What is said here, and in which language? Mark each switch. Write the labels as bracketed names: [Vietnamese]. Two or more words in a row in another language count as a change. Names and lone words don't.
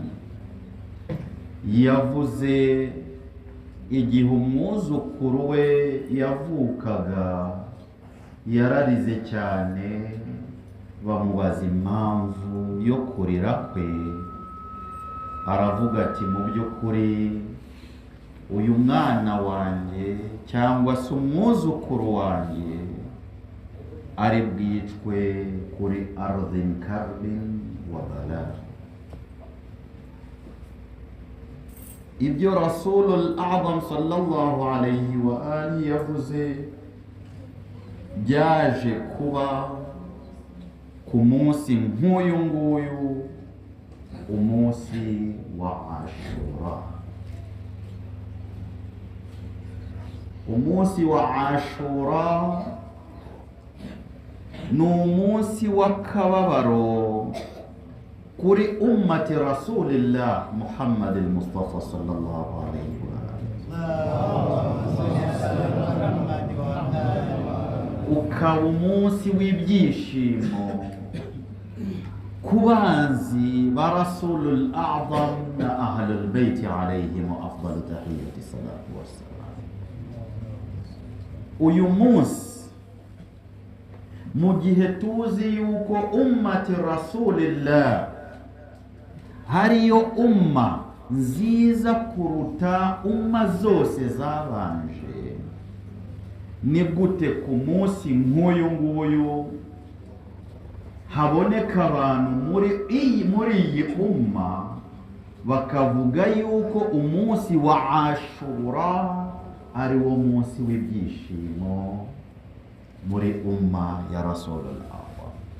[Kinyarwanda] yavuze igihe umwuzukuru we yavukaga, yararize cyane, bamubaza impamvu yo kurira kwe, aravuga ati mu by'ukuri uyu mwana wanjye cyangwa se umwuzukuru wanjye ari bwicwe kuri [Arabic] أرض كرب وبلاء. [Kinyarwanda] Ibyo Rasulul A'zam [Arabic] صلى الله عليه وآله [Kinyarwanda] yavuze byaje kuba ku munsi nk'uyu nguyu, umunsi wa Ashura. Umunsi wa Ashura ni umunsi w'akababaro kuri [Arabic] أمة رسول الله محمد المصطفى صلى الله عليه و alihi, [Kinyarwanda] ukaba umunsi w'ibyishimo ku banzi ba Rasulul A'zam na Ahlul Bayt [Arabic] عليهم أفضل التحيات الصلاة والسلام. [Kinyarwanda] Uyu munsi mu gihe tuzi yuko [Arabic] أمة رسول الله [Kinyarwanda] hariyo umma nziza kuruta umma zose zabanje, ni gute ku munsi nk'uyu nguyu haboneka abantu muri iyi umma bakavuga yuko umunsi wa Ashura ari wo munsi w'ibyishimo muri umma ya Rasulul A'zam?